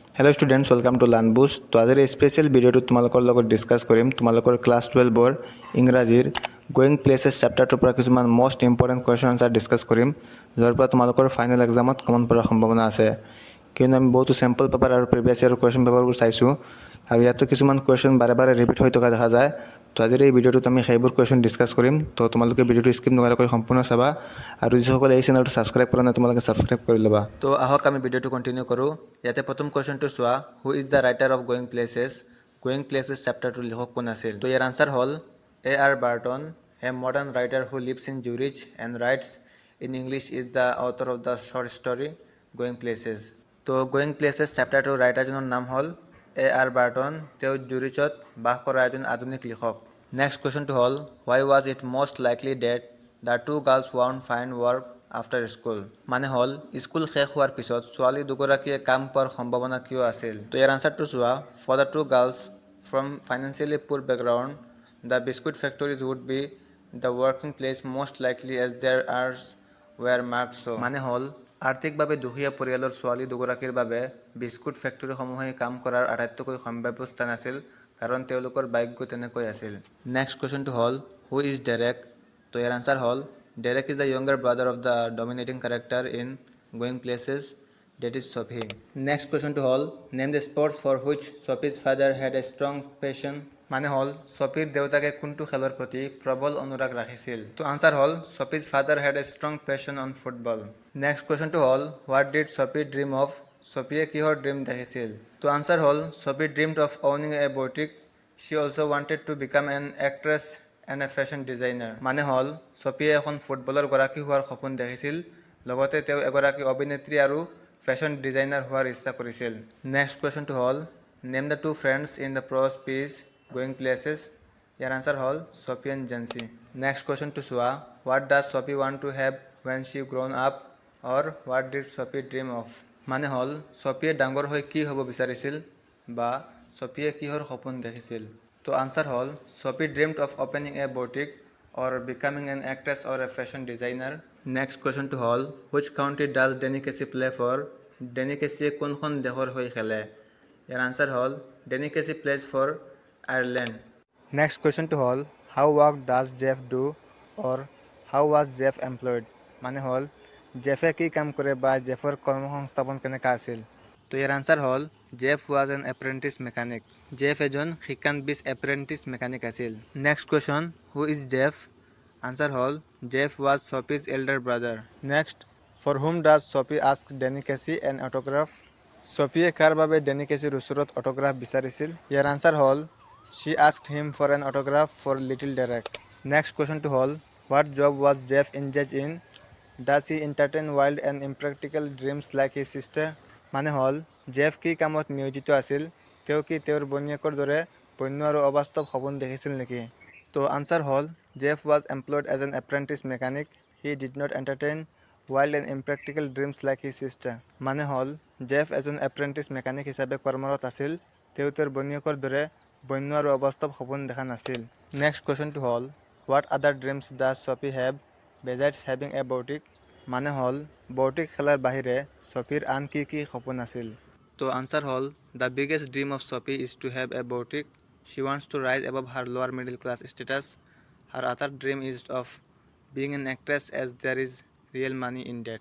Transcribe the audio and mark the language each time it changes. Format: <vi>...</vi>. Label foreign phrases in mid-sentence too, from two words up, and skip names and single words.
<en>Hello students, welcome to LearnBoost.</en> <as>তো আজিৰ এই</as> <en>special videoটো</en> <as>তোমালোকৰ লগত ডিছকাছ কৰিম তোমালোকৰ ক্লাছ 12ৰ ইংৰাজীৰ গোয়িং প্লেচেছ চেপ্টাৰটোৰ পৰা কিছুমান</as> <en>most important question answer</en> <as>ডিছকাছ কৰিম যাৰ পৰা তোমালোকৰ</as> <en>final examত</en> <as>কমন পৰাৰ সম্ভাৱনা আছে কিয়নো আমি বহুতো</as> <en>sample paper</en> <as>আৰু</as> <en>previous year question paperবোৰ</en> <as>চাইছোঁ আৰু ইয়াতো কিছুমান কুৱেশ্যন বাৰে বাৰে ৰিপিট হৈ থকা দেখা যায় তো আজিৰ এই ভিডিঅ'টোত আমি সেইবোৰ কুৱেশ্যন ডিছকাছ কৰিম তো তোমালোকে ভিডিঅ'টো স্কিপ নকৰাকৈ সম্পূৰ্ণ চাবা আৰু যিসকলে এই চেনেলটো ছাবস্ক্ৰাইব কৰা নাই তোমালোকে ছাবস্ক্ৰাইব কৰি ল'বা তো আহক আমি ভিডিঅ'টো কণ্টিনিউ কৰোঁ ইয়াতে প্ৰথম কুৱেশ্যনটো চোৱা</as> <en>who is the writer of Going Places</en> <as>চেপ্টাৰটোৰ লিখক কোন আছিল তো ইয়াৰ আনসাৰ হ'ল A.R.</as> <en>Barton, a modern writer who lives in Zurich and writes in English, is the author of the short story Going Places.</en> <as>তো গোয়িং প্লেচেছ চেপ্টাৰটোৰ ৰাইটাৰজনৰ নাম হ'ল A.R. Barton, তেওঁ জুৰিচত বাস কৰা এজন আধুনিক লিখক</as> <en>next questionটো</en> <as>হ'ল</as> <en>why was it most likely that the two girls won't find work after school</en> <as>মানে হ'ল স্কুল শেষ হোৱাৰ পিছত ছোৱালী দুগৰাকীয়ে কাম পোৱাৰ সম্ভাৱনা কিয় আছিল তো ইয়াৰ আনসাৰটো চোৱা</as> <en>for the two girls from financially poor background the biscuit factories would be the working place most likely as their hours were marked so</en> <as>মানে হ'ল আৰ্থিকভাৱে দুখীয়া পৰিয়ালৰ ছোৱালী দুগৰাকীৰ বাবে বিস্কুট ফেক্টৰীসমূহে কাম কৰাৰ আটাইতকৈ সম্ভাৱ্য স্থান আছিল কাৰণ তেওঁলোকৰ ভাগ্য তেনেকৈ আছিল</as> <en>next questionটো</en> <as>হ'ল</as> <en>who is Derek</en> <as>তো ইয়াৰ আনসাৰ হ'ল</as> <en>Derek is the younger brother of the dominating character in Going Places, that is Sophie. Next question to all, name the sports for which Sophie's father had a strong passion.</en> <as>মানে হ'ল Sophieৰ দেউতাকে কোনটো খেলৰ প্ৰতি প্ৰবল অনুৰাগ ৰাখিছিল তো আনসাৰ হ'ল</as> <en>Sophie's father had a strong passion on football. Next question to all, what did Sophie dream of?</en> <as>Sophie কিহৰ ড্ৰিম দেখিছিল তো আনসাৰ হ'ল</as> <en>Sophie dreamed of owning a boutique. She also wanted to become an actress and a fashion designer.</en> <as>মানে হ'ল Sophie এখন ফুটবলৰ গৰাকী হোৱাৰ সপোন দেখিছিল লগতে তেওঁ এগৰাকী অভিনেত্ৰী আৰু</as> <en>fashion designer</en> <as>হোৱাৰ ইচ্ছা কৰিছিল</as> <en>next questionটো</en> <as>হ'ল</as> <en>name the two friends in the prose piece Going Places</en> <as>ইয়াৰ আনসাৰ হ'ল Sophie and Jancy.</as> <en>next questionটো</en> <as>চোৱা</as> <en>what does Sophie want to have when she grown up or what did Sophie dream of</en> <as>মানে হ'ল Sophie ডাঙৰ হৈ কি হ'ব বিচাৰিছিল বা Sophie কিহৰ সপোন দেখিছিল তো আনসাৰ হ'ল</as> <en>Sophie dreamed of opening a boutique or becoming an actress or a fashion designer. Next question to all, which country does Danny Casey play for?</en> <as>Danny Casey কোনখন দেশৰ হৈ খেলে ইয়াৰ আনসাৰ হ'ল Danny Casey</as> <en>plays for Ireland. Next question to all, how work does Jeff do or how was Jeff employed</en> <as>মানে হ'ল জেফে কি কাম কৰে বা জেফৰ কৰ্মসংস্থাপন কেনেকা আছিল তো ইয়াৰ আনসাৰ হ'ল</as> <en>জেফ was an apprentice mechanic.</en> <as>জেফ এজন শিকান বিচ</as> <en>apprentice mechanic</en> <as>আছিল.</as> <en>Next question, who is Jeff? Answer হ'ল Jeff was Sophie's elder brother. Next, for whom does Sophie ask Danny Casey an autograph?</en> <as>Sophie কাৰ বাবে Danny Caseyৰ ওচৰত অটোগ্ৰাফ বিচাৰিছিল ইয়াৰ আনসাৰ হ'ল</as> <en>she asked him for an autograph for little Derek. Next question to হ'ল what job was Jeff engaged in? Does he entertain wild and impractical dreams like his sister?</en> <as>মানে হ'ল জেফ কি কামত নিয়োজিত আছিল তেওঁ কি তেওঁৰ বনীয়েকৰ দৰে বন্য আৰু অবাস্তৱ সপোন দেখিছিল নেকি তো আনসাৰ হ'ল</as> <en>Jeff was employed as an apprentice mechanic. He did not entertain wild and impractical dreams like his sister.</en> <as>মানে হ'ল জেফ এজন</as> <en>apprentice mechanic</en> <as>হিচাপে কৰ্মৰত আছিল তেওঁ তেওঁৰ বনীয়েকৰ দৰে বন্য আৰু অবাস্তৱ সপোন দেখা নাছিল</as> <en>next questionটো</en> <as>হ'ল</as> <en>what other dreams does Sophie have besides having a boutique</en> <as>মানে হ'ল বৌটিক খেলাৰ বাহিৰে Sophieৰ আন কি কি সপোন আছিল তো আনসাৰ হ'ল</as> <en>the biggest dream of Sophie is to have a boutique. She wants to rise above her lower middle class status. Her other dream is of being an actress as there is real money in that.</en>